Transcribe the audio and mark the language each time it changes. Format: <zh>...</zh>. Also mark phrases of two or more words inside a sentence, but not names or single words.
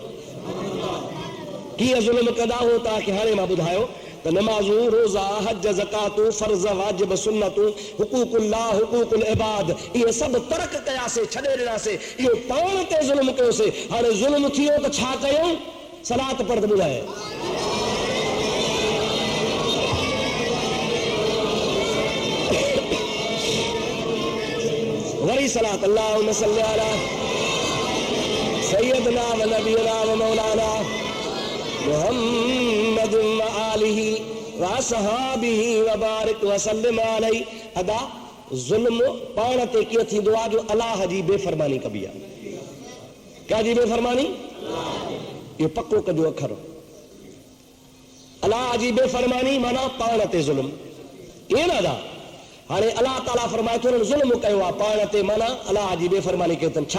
<sd>कीअं ज़ुल्म कंदा हो तव्हांखे हाणे मां ॿुधायो त नमाज़ूं, रोज़ा, हज, ज़कातूं, फर्ज़, वाजिब, सुन्नतूं, हुकूकुल्लाह, हुकूकुल इबाद, इहे सभु तर्क कयासीं, छॾे ॾिनासीं, इहो पाण ते ज़ुल्म कयोसीं। हाणे ज़ुल्म थियो त छा कयूं? सलात पढ़ त ॿुधाए। वरी सलात,</sd> <ar>اللهم صل على سيدنا ونبينا ومولانا محمد وآله وأصحابه وبارك وسلم عليه.</ar> <sd>अदा ज़ुल्म पाण ते कीअं थींदो आहे? जो अलाह जी बेफ़रमानी कबी आहे। कंहिंजी बेफ़रमानी? इहो पको कजो अखर। अलाह जी बेफ़रमानी माना पाण ते ज़ुल्म। ईअं न अदा, हाणे अल्लाह ताला फरमाए थो ज़ुल्म कयो आहे पाण ते, माना अल्लाह जी बेफ़रमानी कई अथनि।</sd>